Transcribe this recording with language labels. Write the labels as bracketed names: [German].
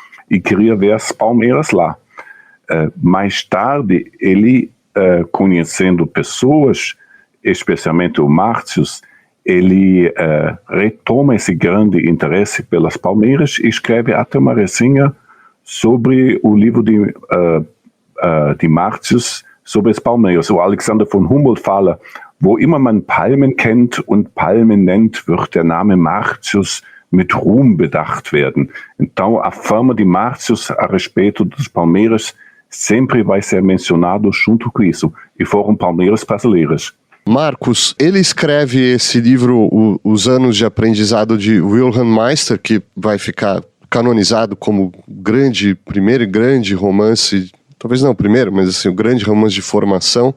[Portuguese] E queria ver as palmeiras lá. Mais tarde, ele, conhecendo pessoas, especialmente o Martius, ele retoma esse grande interesse pelas palmeiras e escreve até uma resenha sobre o livro de Martius sobre as palmeiras. O Alexander von Humboldt fala: [German] wo immer man Palmen kennt und Palmen nennt, wird der Name Martius mit Ruhm bedacht werden. [Portuguese] Então, a fama de Martius a respeito dos palmeiras sempre vai ser mencionado junto com isso. E foram palmeiras brasileiras. Marcos, ele escreve esse livro, Os Anos de Aprendizado de Wilhelm Meister, que vai ficar canonizado como primeiro grande romance, talvez não o primeiro, mas assim, o grande romance de formação.